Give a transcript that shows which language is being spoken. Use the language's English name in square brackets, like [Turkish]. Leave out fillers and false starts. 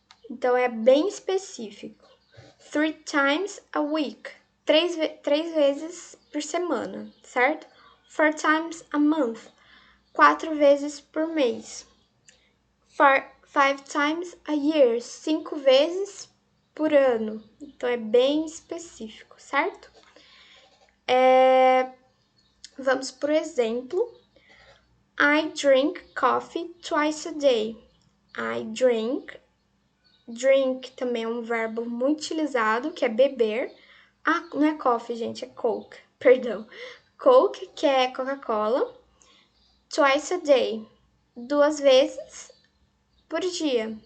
[Portuguese] Então, é bem específico. [English] Three times a week, [Portuguese] três vezes por semana, certo? [English] Four times a month, [Portuguese] 4 vezes por mês. [English] Five times a year, [Portuguese] 5 vezes por ano. Então, é bem específico, certo? Vamos por exemplo. [English] I drink coffee twice a day. I drink. [Portuguese] Drink também é um verbo muito utilizado, que é beber. Ah, não é coffee, gente, é Coke. Perdão. Coke, que é Coca-Cola. [English] Twice a day. [Portuguese] 2 vezes por dia.